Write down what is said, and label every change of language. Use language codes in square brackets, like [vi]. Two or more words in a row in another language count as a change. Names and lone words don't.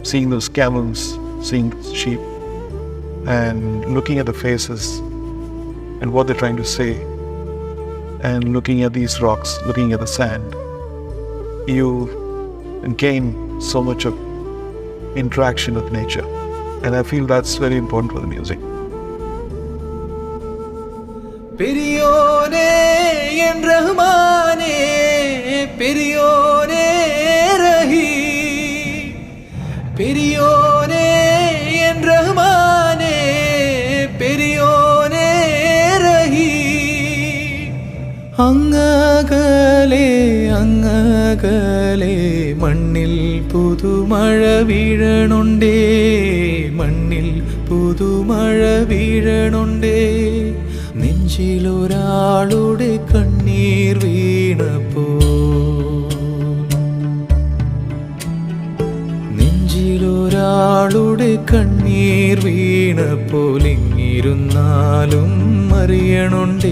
[en] Seeing those camels, seeing those sheep, and looking at the faces and what they're trying to say, and looking at these rocks, looking at the sand, you gain so much of interaction with nature. And I feel that's very important for the music. [ml] പെരിയോനേ എൻ റഹ്മാനേ, പെരിയോനേ റഹീ, പെരിയോനേ എൻ റഹ്മാനേ, പെരിയോനേ റഹീ. അങ്ങകലെ മണ്ണിൽ പുതു മഴ വീഴണുണ്ടേ, മണ്ണിൽ പുതു മഴ വീഴണുണ്ടേ. നെഞ്ചിലൊരാളുടെ കണ്ണീർ വീണപ്പോൾ, നെഞ്ചിലൊരാളുടെ കണ്ണീർ വീണപ്പോൾ ഇങ്ങിരുന്നാലും അറിയണുണ്ടേ.